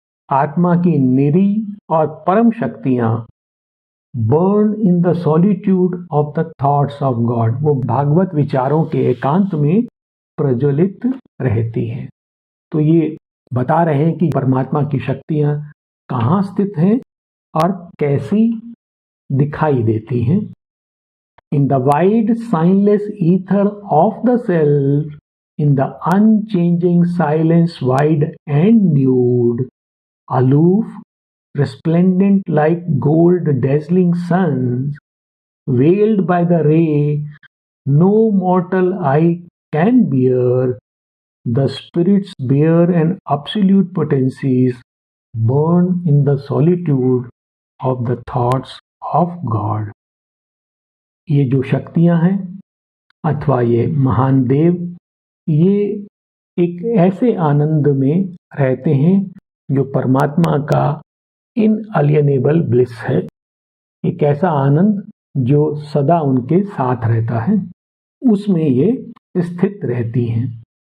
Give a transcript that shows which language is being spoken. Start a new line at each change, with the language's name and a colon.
Hindi: आत्मा की निरी और परम शक्तियां
English: Burn in the solitude of the thoughts of God.
Hindi: वो भागवत विचारों के एकांत में प्रज्वलित रहती हैं. तो ये बता रहे हैं कि परमात्मा की शक्तियां कहाँ स्थित हैं और कैसी दिखाई देती हैं.
English: In the wide signless ether of the self, in the unchanging silence wide and nude, aloof, resplendent like gold dazzling suns, veiled by the ray no mortal eye can bear, the spirits bear and absolute potencies burn in the solitude of the thoughts of God.
Hindi: ये जो शक्तियां हैं अथवा ये महान देव, ये एक ऐसे आनंद में रहते हैं जो परमात्मा का
English: inalienable bliss
Hindi: है. एक ऐसा आनंद जो सदा उनके साथ रहता है, उसमें ये स्थित रहती हैं.